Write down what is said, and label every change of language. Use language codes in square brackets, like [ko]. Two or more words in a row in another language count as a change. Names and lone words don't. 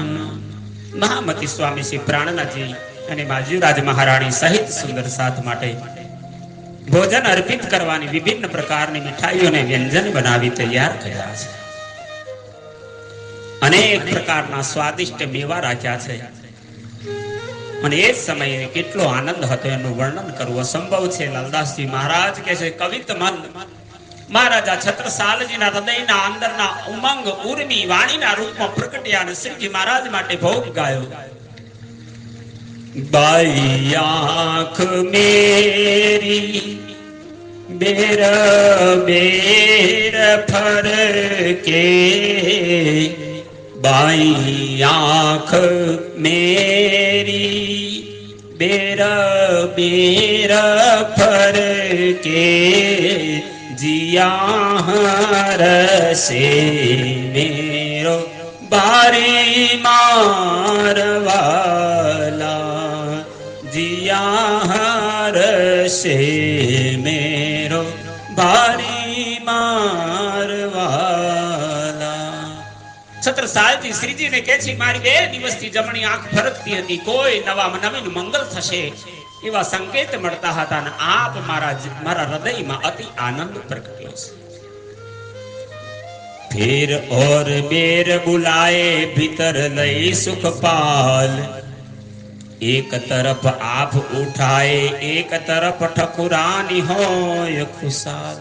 [gu] મહામતી સ્વામી શ્રી પ્રાણનાથજી અને બાજીરાજ મહારાણી સહિત સુંદર સાથ માટે ભોજન અર્પિત કરવાની વિભિન્ન પ્રકારની મીઠાઈઓ ને વ્યંજન બનાવી તૈયાર કર્યા છે। અનેક પ્રકારના સ્વાદિષ્ટ મેવા રાખ્યા છે અને એ સમયે કેટલો આનંદ હતો એનું વર્ણન કરવું અસંભવ છે। લાલદાસજી મહારાજ કહે છે કવિત મન મહારાજા છત્રસાલજીના હૃદયના અંદરના ઉમંગ ઉર્મી વાણીના રૂપમાં પ્રકટ્યા અને શ્રીજી મહારાજ માટે ભોગ ગાયો। [hi] बाई आंख मेरी बेर बेर फरके, बाई आंख मेरी बेर बेर फरके, जिया हरसे मेरो बारी मारवाला, जिया हरसे मेरो बारी मारवाला। [gu] છત્રસાલજી શ્રીજી ને કહે છે મારી 2 દિવસથી જમણી આંખ ફરકતી હતી, કોઈ નવામાં નવીન મંગલ થશે એવા સંકેત મળતા હતા ને આપ મારા હૃદય મેં અતિ આનંદ પ્રગટ્યો છે। [hi] फिर और बेर बुलाए भीतर लई सुखपाल, एक तरफ आप उठाए एक तरफ ठकुरानी होय खुशाल।